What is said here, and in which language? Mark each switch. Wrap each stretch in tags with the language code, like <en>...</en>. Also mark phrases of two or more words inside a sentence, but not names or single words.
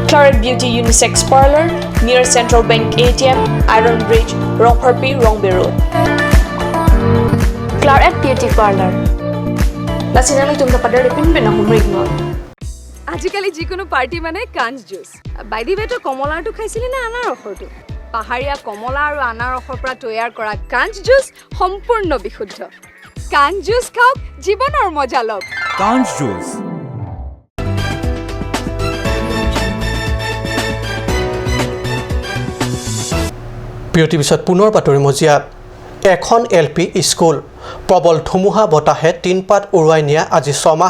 <en>Claret Beauty Unisex Parlor, near Central Bank ATM, Iron Bridge, Rongparpi, Rongbe Road. Claret Beauty Parlor.</en> <mjw>Lasinali tumda padare pinbena humrignor.</mjw> <as>আজিকালি যিকোনো পাৰ্টি মানে কাঞ্চ জুচ বাইদি বেটো কমলাটো খাইছিলি না আনাৰসৰটো পাহাৰীয়া কমলা আৰু আনাৰসৰ পৰা তৈয়াৰ কৰা কাঞ্চ জুচ সম্পূৰ্ণ বিশুদ্ধ কাঞ্চ জুচ খাওক জীৱনৰ মজা লওক কাঞ্চ জুচ বিৰতিৰ পিছত পুনৰ বাতৰি মজিয়াত এখন LP স্কুল প্ৰবল ধুমুহা বতাহে টিনপাত উৰুৱাই নিয়া আজি 6 মাহ</as>